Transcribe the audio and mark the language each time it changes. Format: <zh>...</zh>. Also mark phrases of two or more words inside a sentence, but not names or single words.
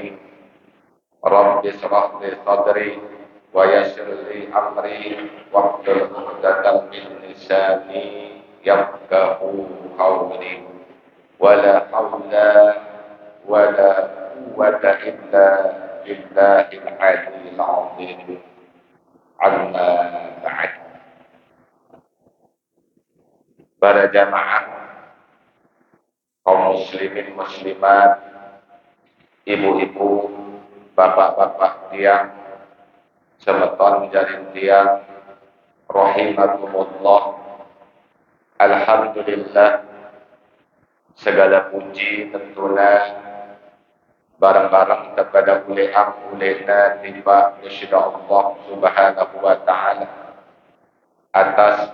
<ar>رب اشرح لي صدري ويسر لي أمري واحلل عقدة من لساني يفقهوا قولي. ولا حول ولا قوة إلا بالله العلي العظيم. عما بعد.</ar> <id>Para jamaah kaum muslimin muslimat, ibu-ibu, bapak-bapak tiang,</id> <sas>semeton jaring tiang,</sas> <id>rahimakumullah. Alhamdulillah, segala puji tentunya bareng-bareng kepada ulena tiba kepada</id> <ar>الله سبحانه وتعالى</ar> <id>atas</id>